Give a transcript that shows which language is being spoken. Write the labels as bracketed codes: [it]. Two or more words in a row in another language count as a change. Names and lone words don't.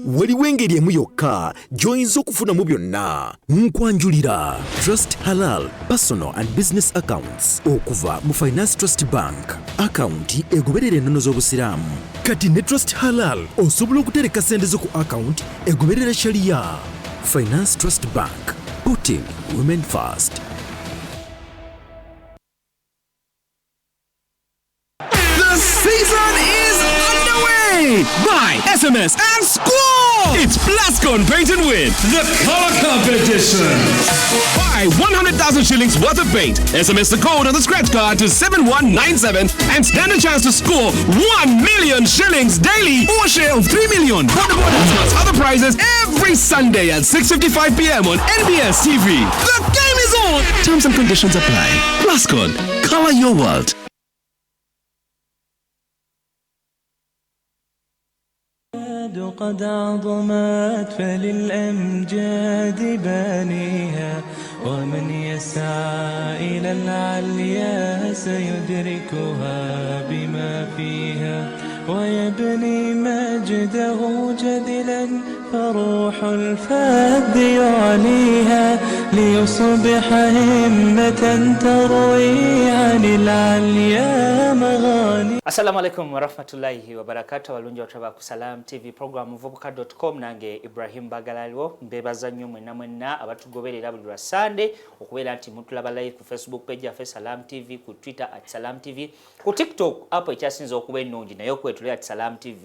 [lg] Waliwo engeri emu yokka gy'oyinza okufunamu byonna. Nkwanjulira Trust Halal Personal and Business Accounts okuva mu Finance Trust Bank. Akawunti egoberera ennono z'obusiraamu. Kati ne Trust Halal osobola okutereka sente zo ku akawunti egoberera sharia. [en] Finance Trust Bank, putting women first. The season is underway! Buy, SMS, and score! It's Plascon Paint and Win, the Color Cup edition. Buy 100,000 shillings worth of paint. SMS the code on the scratch card to 7197 and stand a chance to score 1 million shillings daily or share of 3 million. Wonderboard plus other prizes every Sunday at 6:55 p.m. on NBS TV. The game is on! Terms and conditions apply. Plascon, color your world. [ar] قد عظمت فللأمجاد بانيها ومن يسعى إلى العليا سيدركها بما فيها ويبني مجده جدلا فروح الفذ يعليها ليصبح همة تروي عن العليا مغاني. السلام عليكم ورحمة الله وبركاته. [lg] Walungi wataba ku Salam TV program Muvubuka Dot Com nange Ibrahim Bagalaliwo mbebaza nnyo mwenna abatugoberera buli lwa Sunday okubeera nti mutulaba live ku Facebook page ya Salam TV, ku Twitter @Salam TV, ku TikTok apo ekyasinza okuba ennungi naye okwetulira @Salam TV.